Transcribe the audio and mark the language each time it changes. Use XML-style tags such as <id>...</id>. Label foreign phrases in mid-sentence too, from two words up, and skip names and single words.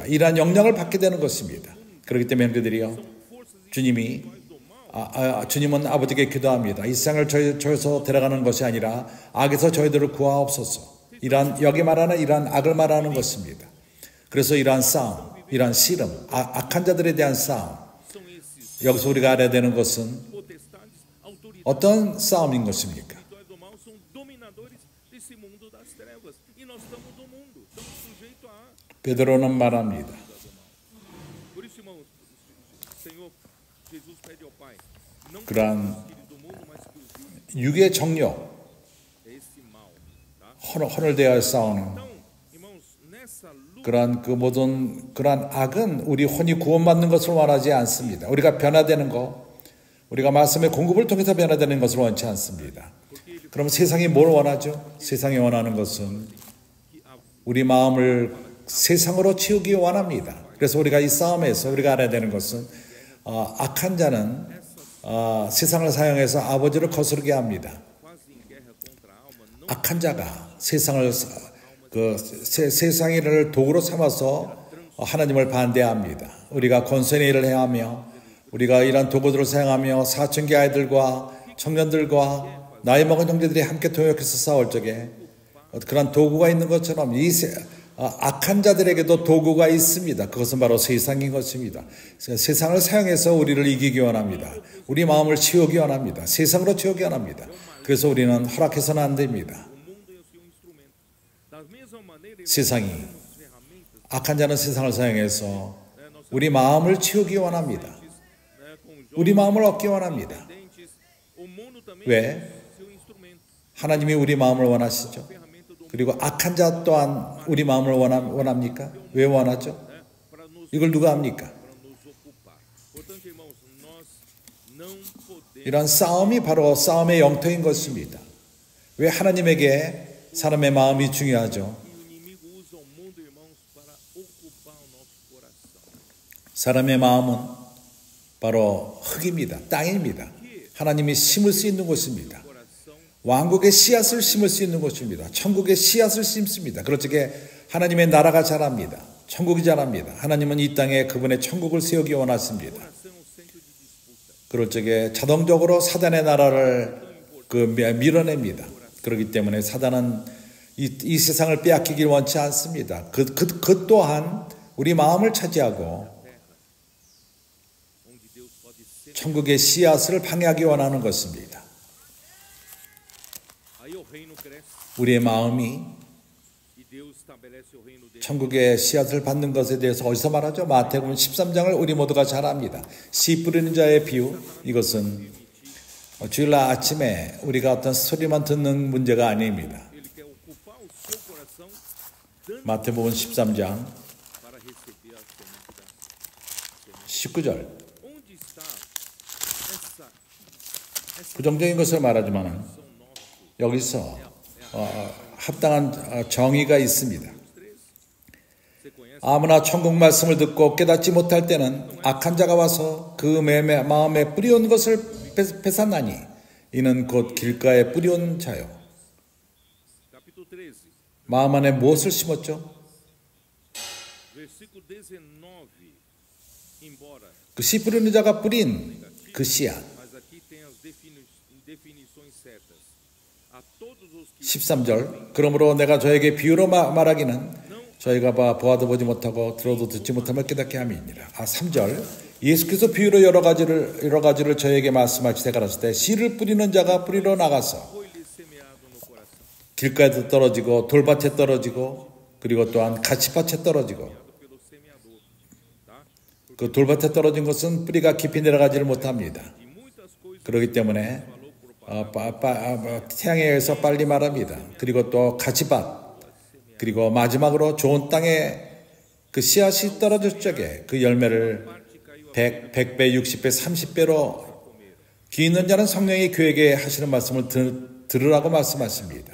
<ko>이러한 영향을 받게 되는 것입니다. 그렇기 때문에 형제들이요, 주님은 아버지께 기도합니다. 이 세상을 저에서 데려가는 것이 아니라 악에서 저희들을 구하옵소서. 여기 말하는 이러한 악을 말하는 것입니다. 그래서 이러한 싸움, 이러한 씨름, 악한 자들에 대한 싸움,</ko> <pt>são esses</pt> <ko>여기서 우리가 알아야 되는 것은</ko> <pt>potestades, autoridades</pt> <ko>어떤 싸움인 것입니까?</ko> <pt>espirituais do mal, são dominadores desse mundo das trevas. E nós estamos no mundo, estamos sujeitos a.</pt> <ko>베드로는 말합니다.</ko> <pt>Por isso, irmãos, Senhor Jesus pede ao Pai, não que</pt> <ko>그러한</ko> <pt>os espíritos do mundo, mas que os vivos</pt> <ko>육의 정욕,</ko> <pt>é esse mal. Tá?</pt> <ko>혼을 싸우는</ko> <pt>Então, irmãos, nessa luta,</pt> <ko>그러한 그 모든 그러한 악은 우리 혼이 구원받는 것을 원하지 않습니다. 우리가 변화되는 것, 우리가 말씀의 공급을 통해서 변화되는 것을 원치 않습니다. 그럼 세상이 뭘 원하죠? 세상이 원하는 것은 우리 마음을 세상으로 치우기 원합니다. 그래서 우리가 이 싸움에서 우리가 알아야 되는 것은 악한 자는 세상을 사용해서 아버지를 거스르게 합니다.</ko> <pt>quase em guerra contra a alma, não</pt> <ko>악한 자가 세상을 세상을 도구로 삼아서 하나님을 반대합니다. 우리가 권선의 일을 해하며 우리가 이런 도구들을 사용하며 사춘기 아이들과 청년들과 나이 먹은 형제들이 함께 동역해서 싸울 적에 그런 도구가 있는 것처럼 이 악한 자들에게도 도구가 있습니다. 그것은 바로 세상인 것입니다. 세상을 사용해서 우리를 이기기 원합니다. 우리 마음을 치우기 원합니다. 세상으로 치우기 원합니다. 그래서 우리는 허락해서는 안 됩니다.</ko> <pt>o mundo é o seu instrumento. Da mesma maneira,</pt> <ko>세상이</ko> <pt>temos ferramentas,</pt> <ko>악한 자는 세상을 사용해서 우리 마음을 치우기 원합니다.</ko> <pt>com jovens,</pt> <ko>우리 마음을 얻기 원합니다.</ko> <pt>dentes, o mundo também</pt> <ko>왜?</ko> <pt>é o seu instrumento.</pt> <ko>하나님이 우리 마음을 원하시죠.</ko> <pt>Ferramenta do</pt> <ko>그리고 악한 자 또한 우리 마음을 원합니까? 왜 원하죠?</ko> <pt>para nos</pt> <ko>이걸 누가 합니까?</ko> <pt>ocupar. Portanto, irmãos, nós não podemos</pt> <ko>이런 싸움이 바로 싸움의 영토인 것입니다. 왜 하나님에게 사람의 마음이 중요하죠?</ko> <pt>que o inimigo usa o mundo, irmãos, para ocupar o nosso coração.</pt> <ko>사람의 마음은 바로 흙입니다. 땅입니다. 하나님이 심을 수 있는 곳입니다.</ko> <pt>Coração</pt> <ko>왕국의 씨앗을 심을 수 있는 곳입니다. 천국의 씨앗을 심습니다. 그렇게 하나님의 나라가 자랍니다. 천국이 자랍니다. 하나님은 이 땅에 그분의 천국을 세우기 원하십니다.</ko> <pt>é o centro de disputa.</pt> <ko>그럴 적에 자동적으로 사단의 나라를 밀어냅니다. 그렇기 때문에 사단은 이 세상을 빼앗기길 원치 않습니다. 그 또한 우리 마음을 차지하고</ko> <pt>Onde Deus pode ser.</pt> <ko>천국의 씨앗을 방해하기 원하는 것입니다.</ko> <pt>Aí o reino cresce</pt> <ko>우리의 마음이</ko> <pt>e Deus estabelece o reino dele.</pt> <ko>천국의 씨앗을 받는 것에 대해서 어디서 말하죠? 마태복음 13장을 우리 모두가 잘 압니다. 씨 뿌리는 자의 비유. 이것은 주일날 아침에 우리가 어떤 스토리만 듣는 문제가 아닙니다.</ko> <pt>Ele quer ocupar o seu coração dando</pt> <ko>마태복음 13장</ko> <pt>para receber a semente da</pt> <ko>19절.</ko> <pt>Onde está essa</pt> <ko>부정적인 것을 말하지만</ko> <pt>ação nossa?</pt> <ko>여기서 합당한 정의가 있습니다.</ko> <pt>Você conhece?</pt> <ko>아무나 천국 말씀을 듣고 깨닫지 못할 때는 악한 자가 와서 그 마음에 뿌리온 것을 뺏었나니 이는 곧 길가에 뿌리온 자요.</ko> <pt>Capítulo 13,</pt> <ko>마음 안에 무엇을 심었죠?</ko> <pt>versículo 19. Embora,</pt> <ko>그 씨 뿌리는 자가 뿌린 그 씨앗.</ko> <pt>mas aqui tem as definições certas. A todos os que</pt> <ko>13절. 그러므로 내가 저에게 비유로 말하기는 저희가 보아도 보지 못하고 들어도 듣지 못하며 깨닫게 함이니라. 3절. 예수께서 비유로 여러 가지를 저에게 말씀하시되 가라사대 때 씨를 뿌리는 자가 뿌리러 나가서</ko> <pt>foi-lhe semeado no coração.</pt> <ko>길가에도 떨어지고 돌밭에 떨어지고 그리고 또한 가시밭에 떨어지고</ko> <pt>Pelo semeador, tá?</pt> <ko>그 돌밭에 떨어진 것은 뿌리가 깊이 내려가지를 못합니다.</ko> <pt>E muitas coisas</pt> <ko>그렇기 때문에 태양에 의해서 빨리 마릅니다. 그리고 또 가시밭 그리고 마지막으로 좋은 땅에 그 씨앗이 떨어질 적에 그 열매를 100배, 60배, 30배로 귀 있는 자는 성령이 그에게 하시는 말씀을 들으라고 말씀하십니다.</ko>